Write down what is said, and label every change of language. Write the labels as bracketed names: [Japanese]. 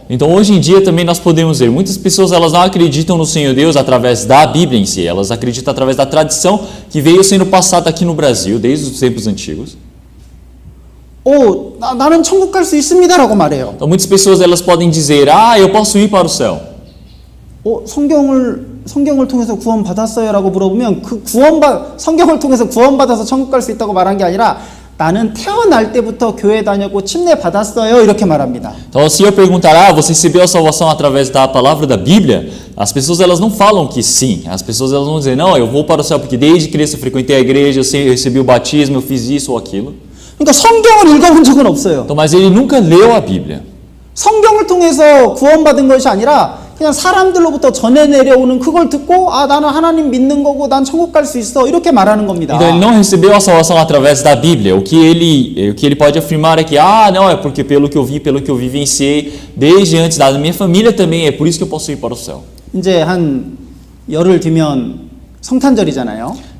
[Portuguese] Então hoje em dia também nós podemos ver, muitas pessoas elas não acreditam no Senhor Deus através da Bíblia em si, elas acreditam através da tradição que veio sendo passada aqui no Brasil desde os tempos antigos. [Korean] 나는 천국 갈 수 있습니다라고 말해요. [Portuguese] Então muitas pessoas elas podem dizer, eu posso ir para o céu. [Korean] 성경을 통해서 구원 받았어요라고 물어보면 성경을 통해서 구원 받아서 천국 갈 수 있다고 말한 게 아니라 나는 태어날 때부터 교회 다녔고 침례 받았어요 이렇게 말합니다. [Portuguese] Então se eu perguntar, você recebeu a salvação através da palavra da Bíblia? As pessoas elas não falam que sim. As pessoas elas vão dizer, não, eu vou para o céu porque desde criança eu frequentei a igreja, eu recebi o batismo, eu fiz isso ou aquilo. [Korean] 그러니까 성경을 읽어본 적은 없어요. [Portuguese] Então, mas ele nunca leu a Bíblia. [Korean] 성경을 통해서 구원받은 것이 아니라 그냥 사람들로부터 전해 내려오는 그걸 듣고 나는 하나님 믿는 거고 난 천국 갈 수 있어 이렇게 말하는 겁니다. [Portuguese] Então ele não recebeu a salvação através da Bíblia. O que ele pode afirmar é que não, é porque pelo que eu vi, pelo que eu vivenciei desde antes da minha família também, é por isso que eu posso ir para o céu. [Korean] 이제 한 열흘 뒤면 성탄절이잖아요.